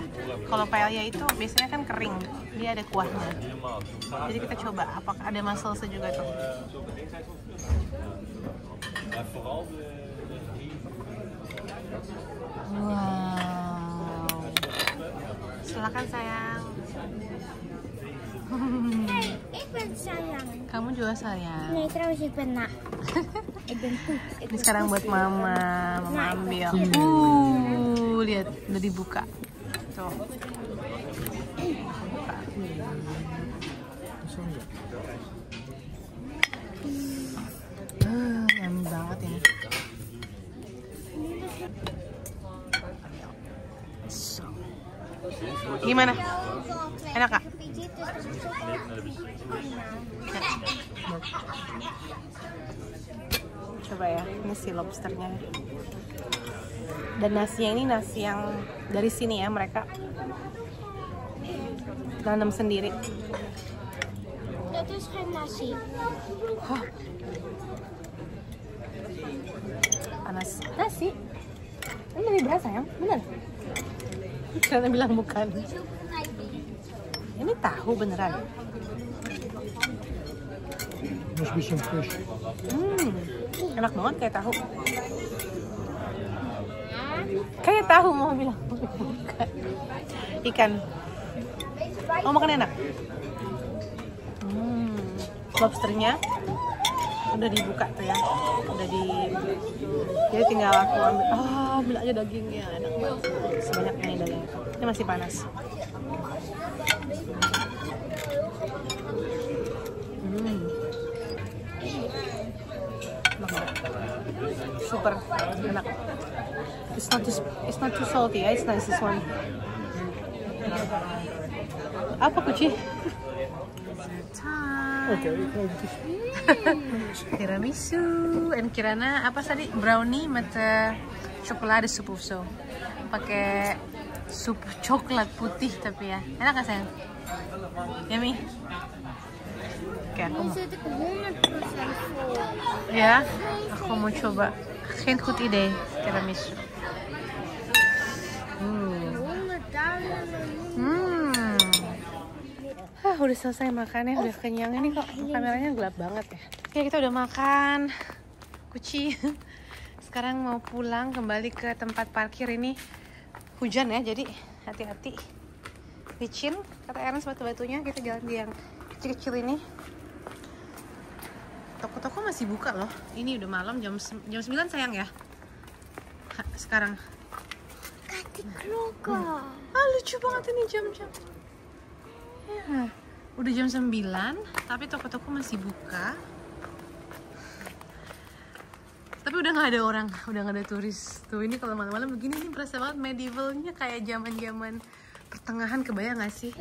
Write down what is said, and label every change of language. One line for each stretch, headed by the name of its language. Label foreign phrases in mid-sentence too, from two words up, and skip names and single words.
Indonesian: Kalau paella itu biasanya kan kering, dia ada kuahnya. Jadi kita coba apakah ada mussels juga tuh. Wow. Silakan sayang.
Dutch: Hey, ik ben sayang.
Indonesian: Kamu juga sayang.
Dutch: Nee, trouwens, ik ben nak. Ik ben poep.
Indonesian: Ini sekarang buat mama ambil. Lihat udah dibuka. Tuh. Buka. Yummy banget ini. So. Gimana? Enak kak? Coba ya, ini si lobsternya. Dan nasinya ini nasi yang dari sini ya, mereka tanam sendiri.
Dutch: Dat is geen nasi.
Indonesian: Hah. Panas. Nasi? Ini dari beras sayang, bener? Karena bilang bukan. Ini tahu beneran.
English: Must be some fish.
Indonesian: Enak banget kayak tahu. Kayak tahu mau bilang bukan. Ikan. Oh makan enak. Lobsternya udah dibuka tuh ya. Udah di. Jadi tinggal aku ambil. Ambil aja dagingnya, enak banget. Sebanyak ini dagingnya. Ini masih panas. Super enak.
English: It's not too salty. It's nice this one.
Indonesian: Apa kuci?
Dutch: Oké, ik ga even
Indonesian: Tiramisu. En Kirana apa tadi?
Dutch: Brownie met chocoladesoep of zo.
Indonesian: Pakai sup coklat putih tapi ya. Enak gak sayang? Yummy? Oke, aku mau.
Dutch: Zit ik 100% vol.
Indonesian: Ya, aku mau coba.
Dutch: Geen goed idee, tiramisu.
Indonesian: 100.000. Udah selesai makannya, udah kenyang. Ini kok kameranya gelap banget ya. Oke, kita udah makan. Kuci. Sekarang mau pulang kembali ke tempat parkir ini. Hujan ya, jadi hati-hati. Licin, kata Ernest batu-batunya. Kita jalan di yang kecil-kecil ini. Toko-toko masih buka loh. Ini udah malam, jam 9 sayang ya. Sekarang.
Dutch: Kijk, die klokken.
Indonesian: Lucu banget ini jam-jam. Ya, udah jam 9, tapi toko-toko masih buka. Tapi udah nggak ada orang, udah nggak ada turis. Tuh ini kalau malam-malam begini nih berasa banget medievalnya kayak zaman-zaman pertengahan, kebayang nggak sih?